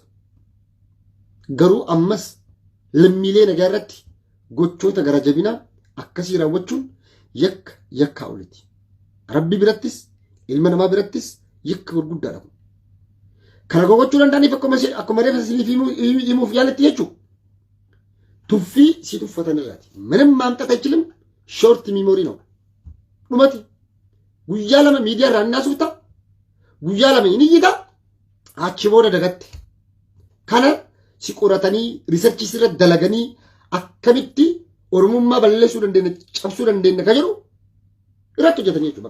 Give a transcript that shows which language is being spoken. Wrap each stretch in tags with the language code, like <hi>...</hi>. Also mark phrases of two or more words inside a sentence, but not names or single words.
<om>Garuu ammas lammiilee nagaa irratti gochoota gara jabinaa akkasii raawwachuun yakka oliti. Rabbi birattis ilma namaa birattis yakka gurguddaadha. Kana gochuu danda'aniif akkuma reefa isiniif himuuf yaaletti jechuudha. Tuffii si tuffatan irraati.</om> <am>ምንም ማምጣት አይችልም. ሾርት ሚሞሪ ነው.</am> <om>dhumati guyyaa lama miidiyaa irraa naasuuta guyyaa lama inni yita achi booda dagatte. Kana si qoratanii riisarchii sirra dalaganii akkamitti oromummaa balleessuu dandeenya cabsuu dandeenya ka jedhu irratti hojjetanii jechuudha.</om>